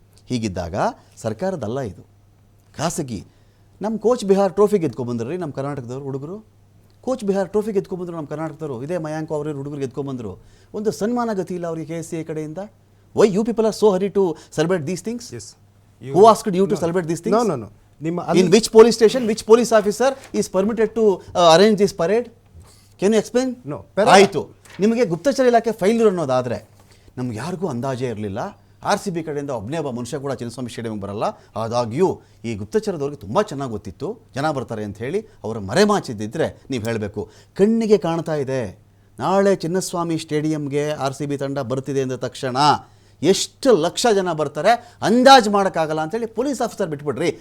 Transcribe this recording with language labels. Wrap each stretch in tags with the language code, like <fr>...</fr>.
<kn>ಹೀಗಿದ್ದಾಗ ಸರ್ಕಾರದಲ್ಲ ಇದು, ಖಾಸಗಿ. ನಮ್ಮ ಕೋಚ್ ಬಿಹಾರ್ ಟ್ರೋಫಿ ಗೆದ್ಕೊಂಡ್ಬಂದ್ರು ರೀ ನಮ್ಮ ಕರ್ನಾಟಕದವ್ರು ಹುಡುಗರು. ಕೋಚ್ ಬಿಹಾರ್ ಟ್ರೋಫಿ ಗೆದ್ಕೊಂಡ್ಬಂದ್ರು ನಮ್ಮ ಕರ್ನಾಟಕದವರು. ಇದೇ ಮಯಾಂಕ್ ಅವ್ರ ಹುಡುಗರು ಗೆದ್ಕೊಂಡ್ಬಂದರು. ಒಂದು ಸನ್ಮಾನ ಗತಿ ಇಲ್ಲ ಅವರಿಗೆ KSCI ಕಡೆಯಿಂದ.</kn> <en>Why you people are so hurry to celebrate these things? Who asked you to celebrate these things? No. In which police station, which police officer is permitted to arrange this parade? Can you explain? No.</en> <kn>ಆಯಿತು, ನಿಮಗೆ ಗುಪ್ತಚರ ಇಲಾಖೆ failure ಅನ್ನೋದಾದರೆ ನಮ್ಗೆ ಯಾರಿಗೂ ಅಂದಾಜೇ ಇರಲಿಲ್ಲ. RCB ಕಡೆಯಿಂದ ಒಬ್ಬನೇ ಒಬ್ಬ ಮನುಷ್ಯ ಕೂಡ ಚಿನ್ನಸ್ವಾಮಿ ಸ್ಟೇಡಿಯಂಗೆ ಬರಲ್ಲ. ಆದಾಗ್ಯೂ ಈ ಗುಪ್ತಚರದವ್ರಿಗೆ ತುಂಬ ಚೆನ್ನಾಗಿ ಗೊತ್ತಿತ್ತು ಜನ ಬರ್ತಾರೆ ಅಂತ ಹೇಳಿ ಅವರ ಮರೆಮಾಚಿದ್ದಿದ್ರೆ ನೀವು ಹೇಳಬೇಕು. ಕಣ್ಣಿಗೆ ಕಾಣ್ತಾ ಇದೆ, ನಾಳೆ ಚಿನ್ನಸ್ವಾಮಿ ಸ್ಟೇಡಿಯಂಗೆ RCB ತಂಡ ಬರ್ತಿದೆ ಅಂದ ತಕ್ಷಣ ಎಷ್ಟು ಲಕ್ಷ ಜನ ಬರ್ತಾರೆ ಅಂದಾಜು ಮಾಡೋಕ್ಕಾಗಲ್ಲ ಅಂತೇಳಿ ಪೊಲೀಸ್ ಆಫೀಸರ್ ಬಿಟ್ಬಿಡ್ರಿ.</kn>